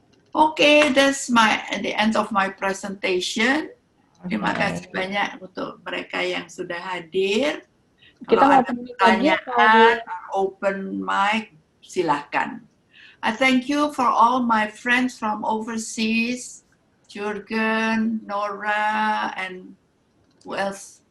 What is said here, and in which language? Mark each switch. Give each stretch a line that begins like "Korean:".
English: Okay, that's the end of my presentation.
Indonesian: Terima kasih banyak untuk mereka yang sudah hadir. Kita Kalau mau ada tanya lagi pertanyaan,
English: open mic,
Indonesian: silahkan.
English: I thank you for all my friends from overseas, Jurgen, Nora, and who else?